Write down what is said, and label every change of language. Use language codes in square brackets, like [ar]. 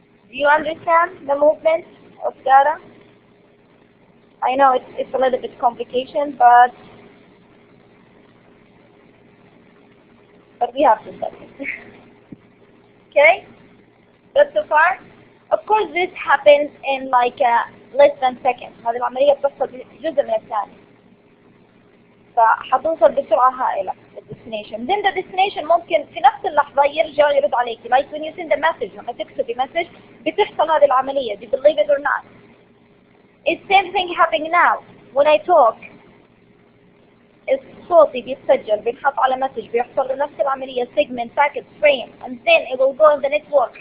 [en] Do you understand the movement of data? I know it's a little bit complicated, but but we have to study. Okay? But so far, of course this happens in like less than seconds. [ar] هذه العملية بتحصل جزء من الثانية. فحتوصل بسرعة هائلة للديستنيشن. [en] Then the destination [ar] ممكن في نفس اللحظة يرجع يرد عليكي. [en] Like when you send a message, [ar] لما تكتبي مسج بتحصل هذه العملية. [en] Do you believe it or not? It's same thing happening now. When I talk, [ar] صوتي بيتسجل بينحط على مسج بيحصل له نفس العملية [en] segment packet frame and then it will go in the network.